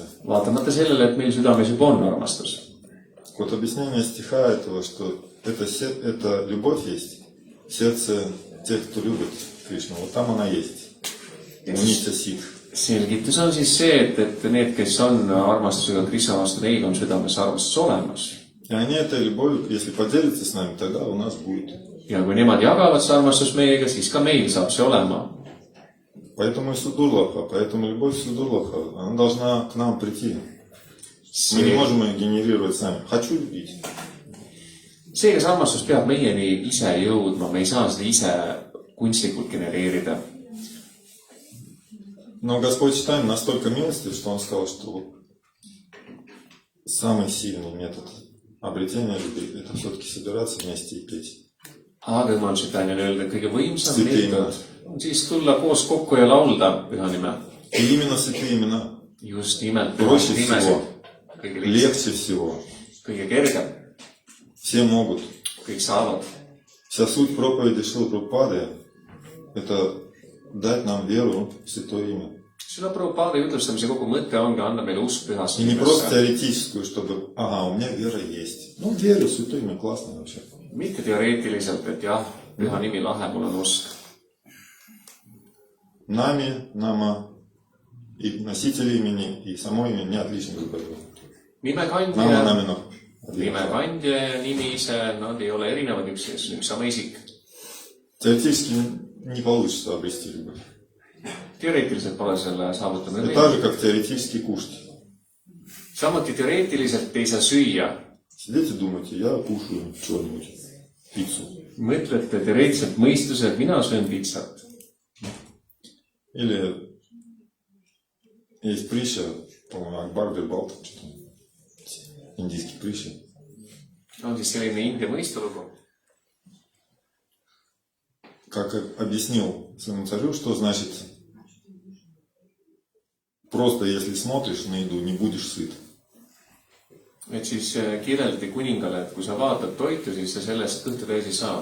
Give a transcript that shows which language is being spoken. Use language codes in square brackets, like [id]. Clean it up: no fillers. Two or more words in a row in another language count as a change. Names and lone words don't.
[et] Vaatamata sellele, et meil südames juba on armastus. [ru] Вот объяснение стиха этого, что это любовь есть в сердце тех, кто любит Кришну. Вот там она есть. У Нитя Сид. [et] Selgitus on siis see, et need, kes on armastusega Krishna vastu, neil on südames armastus olemas. [ru] И они этой любовью, если поделятся с нами, тогда у нас будет. [et] Ja kui nemad jagavad see armastus meiega, siis ka meil saab see olema. [ru] Поэтому и Судурлабха, поэтому любовь Судурлабха, она должна к нам прийти. Мы не можем ее генерировать сами. Хочу любить. [et] See, kas armastus peab meieni ise jõudma, me ei saa seda ise kunstlikult genereerida. [ru] Но Господь Чайтанья настолько милостив, что Он сказал, что вот самый сильный метод обретения любви – это все-таки собираться вместе и петь. [et] Aga Jumal Chaitanya on öelnud, et kõige võimsam [ru] Святые [et] meetod on siis tulla koos kokku ja laulda püha nime. [ru] И именно святые имена [et] Just nimelt [ru] проще [et] pühasid [ru] всего, [et] nimesid. Kõige lihtsam, [ru] легче всего. [et] kõige kergem, [ru] Все могут. [et] kõik saavad. [ru] Вся суть проповеди Шрилы Прабхупады – это дать нам веру в Святое Имя. [et] Seda Prabhupada jutlustamise kogu mõte ongi anda meile usk pühasse [ru] И не просто [et] nimesse. [ru] теоретическую, чтобы, ага, у меня вера есть. Ну, верю в Святое Имя, классно вообще. [et] Mitte teoreetiliselt, et jah, püha nimi lahe, mul on usk. [ru] Нами, Нама, и носитель имени, и само имя не отличны друг от друга. Нама, [et] Nimekandja, [ru] Намина. [et] nimekandja ja nimi ise, nad ei ole erinevad üks sama isik. [ru] Теоретически не получится обрести любовь. [et] Teoreetiliselt pole selle saavutamine [ru] Это так же, как теоретически кушать. [et] Samuti teoreetiliselt ei saa süüa. [ru] Сидите и думаете, я кушаю что-нибудь, пиццу. [et] Mõtlete teoreetiliselt mõistuse, et mina söön pitsat. [ru] Или есть притча, по-моему, Акбар Бирбал, что-то, индийский притча. [et] On siis selline India mõistulugu. [ru] Как объяснил своему царю, что значит просто если смотришь на еду, не будешь сыт. [et] Et siis kirjeldati kuningale, et kui sa vaatad toitu, siis sa sellest kõhtu täis ei saa.